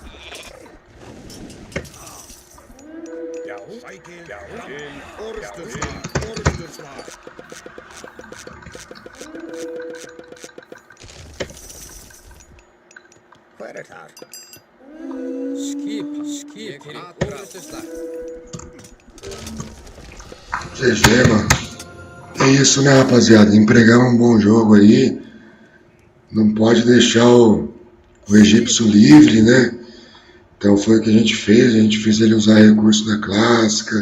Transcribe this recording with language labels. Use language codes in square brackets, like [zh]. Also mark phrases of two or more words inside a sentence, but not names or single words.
[is] Já. Sækið. Já. Til oorste slag. Hver er þar? Skip til oorste slag. [pt] GG, mano. É isso, né, rapaziada? Empregamos um bom jogo aí. Não pode deixar o egípcio livre, né? Então foi o que a gente fez. A gente fez ele usar recurso da clássica.